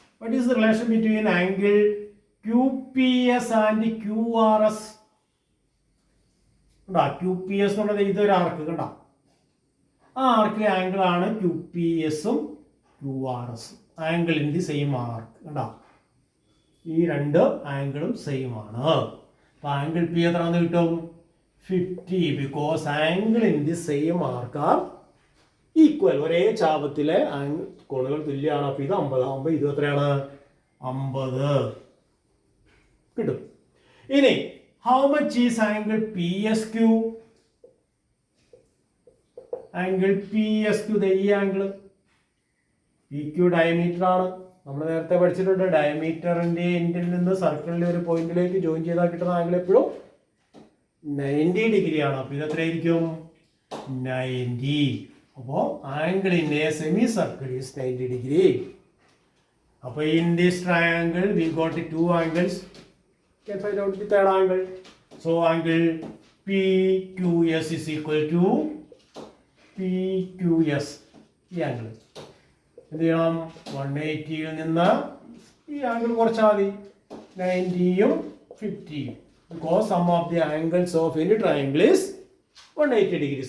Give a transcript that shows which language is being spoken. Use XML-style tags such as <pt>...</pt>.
<en>What is the relation between angle QPS and QRS?</en> <ml>QPS എന്ന് പറയുന്നത് ഇതൊരു ആർക്ക് കണ്ടോ? ആ ആർക്കിലെ ആംഗിൾ ആണ് QPSഉം QRSഉം.</ml> <en>angle in the same arc</en> <ml>കണ്ടോ? ഈ രണ്ട് ആംഗിളും സെയിം ആണ്. അപ്പൊ ആംഗിൾ P എത്രയാണെന്ന് കിട്ടും?</ml> <en>50 because angle in the same arc are equal.</en> <ml>ഒരേ ചാപത്തിലെ കോണുകൾ തുല്യമാണ്. അപ്പൊ ഇത് 50 ആകുമ്പോൾ ഇത് എത്രയാണ്? 50 കിട്ടും. ഇനി</ml> <en>How much is angle PSQ?</en> <ml>Angle PSQ ഈ ആംഗിൾ PQ ഡയമീറ്റർ ആണ്. നമ്മൾ നേരത്തെ പഠിച്ചിട്ടുണ്ട്. ഡയമീറ്ററിന്റെ എൻഡിൽ നിന്ന് സർക്കിളിന്റെ ഒരു പോയിന്റിലേക്ക് ജോയിൻ ചെയ്താൽ കിട്ടുന്ന ആംഗിൾ എപ്പോഴും 90 ഡിഗ്രി ആണ്. അപ്പോൾ ഇത് എത്രയായിരിക്കും? 90.</ml> <en>അപ്പോൾ angle in a semi circle is 90 degree. അപ്പോൾ in this triangle we got 2 angles. Can find out the third angle. So angle PQS is equal to PQS.</en> <ml>ഈ ആംഗിൾ എന്ത് ചെയ്യണം? 180യിൽ നിന്ന് ഈ ആംഗിൾ കുറച്ചാൽ മതി. 90യും 50യും.</ml> <en>Because sum of the angles of any triangle is 180 degree.</en>